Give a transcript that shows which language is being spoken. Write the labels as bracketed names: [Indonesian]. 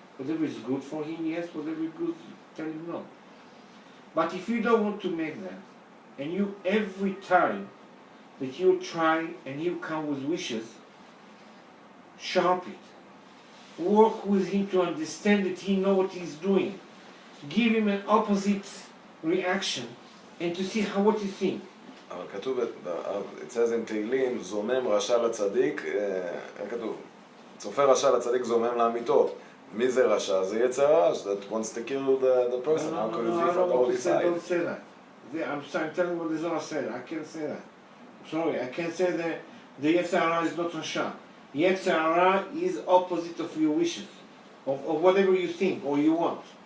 [English] Whatever is good for him, yes, whatever is good, tell him no. But if you don't want to make that, and you every time that you try and you come with wishes, sharp it. Work with him to understand that he knows what he's doing. Give him an opposite reaction and to see what you think. [Hebrew] אבל כתוב, [English] it says in [Hebrew] תהילים, זומם רשע לצדיק, כתוב, צופה רשע לצדיק זומם לאמיתות. מי זה רשע? זה יצר הרע, [English] that wants to kill the person. How could it be from all sides? Don't say that. I'm telling you what the Zohar said. I can't say that. Sorry, I can't say that the Yetzer Hara is not Rasha. Yetzer Hara is opposite of your wishes, of whatever you think or you want.